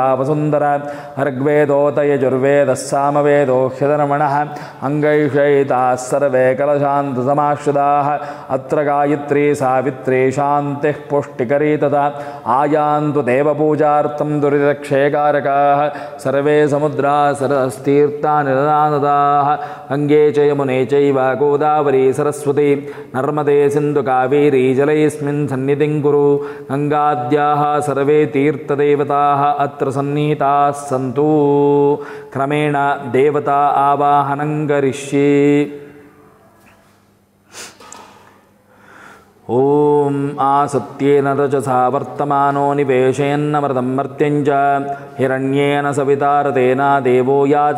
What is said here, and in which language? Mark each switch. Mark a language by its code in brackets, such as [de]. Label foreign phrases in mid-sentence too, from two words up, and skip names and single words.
[sa] ವಸುಂಧರ ಋಗ್ವೇದೋತ ಯಜುರ್ವೇದಃ ಸಾಮವೇದೋ ಹ್ಯಧರ್ಮಣಃ ಅಂಗೈಷಯಿತಾಃ ಸರ್ವೇ ಕಲಶಾಂತ ಸಮಾಶ್ರಿತಾಃ ಅತ್ರ ಗಾಯತ್ರಿ ಸಾವಿತ್ರಿ ಶಾಂತಿಃ ಪುಷ್ಟಿಕರೀ ತಥಾ ಆಯಾಂತು ದೇವಪೂಜಾರ್ಥಂ ದುರಿತಕ್ಷಯಕಾರಕಾಃ ಸರ್ವೇ ಸಮುದ್ರಾ ಸರಸ್ತೀರ್ಥಾನಿ ನದಾನದಾಃ ಗಂಗೆ ಚ ಯಮುನೆ ಚೈವ ಗೋದಾವರಿ ಸರಸ್ವತಿ ನರ್ಮದೆ ಸಿಂಧು ಕಾವೇರಿ ಜಲೈಸ್ಮಿನ್ ಸನ್ನಿಧಿಂ ಕುರು ಗಂಗಾದ್ಯಾಃ ಸರ್ವೇ ತೀರ್ಥದೇವತಾಃ ಅತ್ರ ಸನ್ನಿಹಿತಾಃ ಸಂತು ಕ್ರಮೇಣ ದೇವತಾ ಆವಾಹನಂ ಕರಿಷ್ಯೆ. ಓಂ ಆಸತ್ಯೇನ ರಜಸಾ ವರ್ತಮಾನೋ ನಿವೇಶಯನ್ನಮೃತಂ ಮರ್ತ್ಯಂಚ ಹಿರಣ್ಯೇನ ಸವಿತಾರತೇನ ದೇವೋ ಯಾತಿ